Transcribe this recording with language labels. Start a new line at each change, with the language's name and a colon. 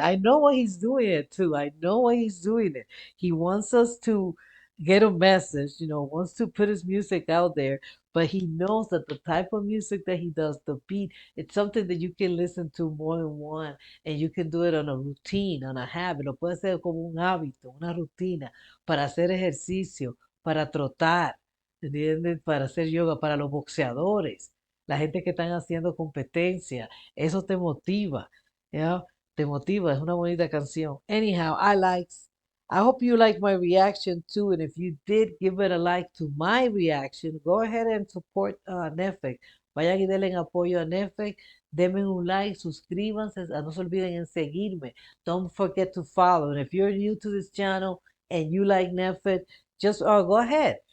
English: I know why he's doing it too. I know why he's doing it. He wants us to get a message, wants to put his music out there, but he knows that the type of music that he does, the beat, it's something that you can listen to more than one, and you can do it on a routine, on a habit.
Spanish: Lo puede ser como un hábito, una rutina, para hacer ejercicio, para trotar, ¿entiendes? Para hacer yoga, para los boxeadores, la gente que están haciendo competencia, eso te motiva, ¿ya? Te motiva, es una bonita canción.
English: Anyhow, I hope you like my reaction too, and if you did give it a like to my reaction, go ahead and support NEFFEX.
Spanish: Vayan y denle apoyo a NEFFEX, denme un like, suscríbanse, no se olviden en seguirme.
English: Don't forget to follow. And if you're new to this channel and you like NEFFEX, just go ahead.